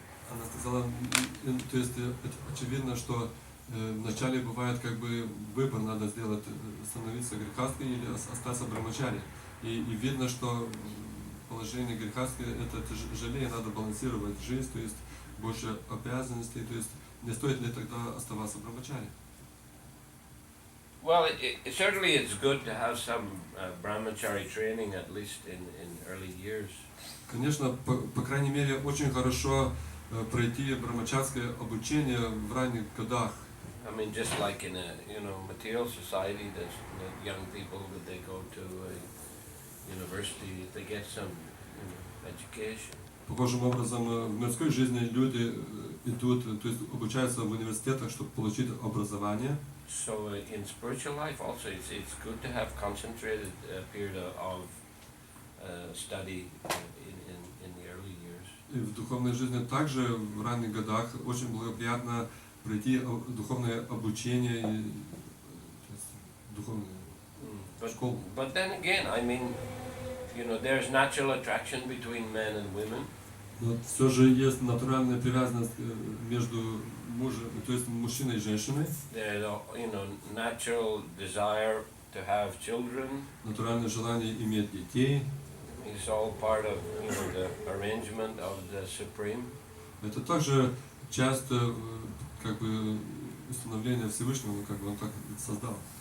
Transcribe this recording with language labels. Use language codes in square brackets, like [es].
[ru] Она сказала, то есть очевидно, что вначале бывает как бы выбор, надо сделать, становиться грехасткой или остаться брамачари. И видно, что положение грехастки это тяжелее, надо балансировать жизнь, то есть больше обязанностей, то есть не стоит ли тогда оставаться брамачари? [en] Well, certainly it's good to have some brahmachari training at least in early years. [ru] Конечно, по крайней мере, очень хорошо пройти брамачарское обучение в ранних годах. [en] I mean, just like in a material society, there's young people that they go to a university, they get some education. [ru] Похожим образом в мирской жизни люди идут, то есть обучаются в университетах, чтобы получить образование. [en] So in spiritual life also, it's good to have concentrated period of study in the early years. [ru] И в духовной жизни также в ранних годах очень благоприятно пройти духовное обучение и духовную школу. [en] But then again, I mean, there's natural attraction between men and women. [ru] Но все же есть натуральная привязанность между то есть мужчиной и женщиной. [en] There's natural desire to have children. [ru] Натуральное желание иметь детей. [en] It's all part of the arrangement of the Supreme. [ru] Это также часть как бы установления Всевышнего, как бы он так создал.